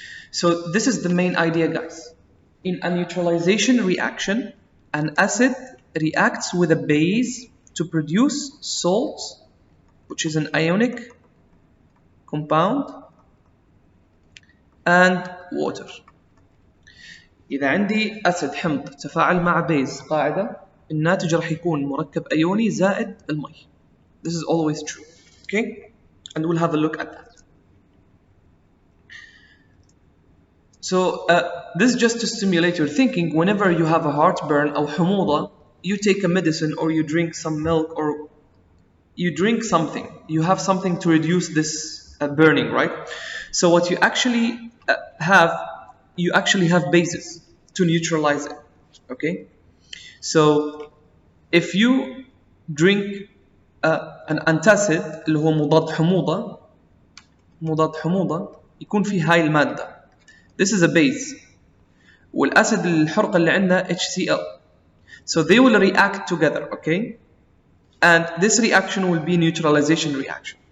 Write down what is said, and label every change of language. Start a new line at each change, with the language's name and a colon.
English: So this is the main idea, guys. In a neutralization reaction, an acid reacts with a base to produce salt, which is an ionic compound, and water.
Arabic: إذا عندي أسيد حمض تفاعل مع بيز قاعدة الناتج راح يكون مركب أيوني زائد المي.
English: This is always true, okay? And we'll have a look at that. So this is just to stimulate your thinking. Whenever you have a heartburn or حموضة, you take a medicine or you drink some milk or you drink something. You have something to reduce this burning, right? So what you actually have bases to neutralize it, okay? So if you drink an antacid
Arabic: اللي هو مضاد حموضة يكون فيه هاي المادة.
English: This is a base.
Arabic: والأسيد الحرقة اللي عندنا HCl.
English: So they will react together, okay? And this reaction will be neutralization reaction.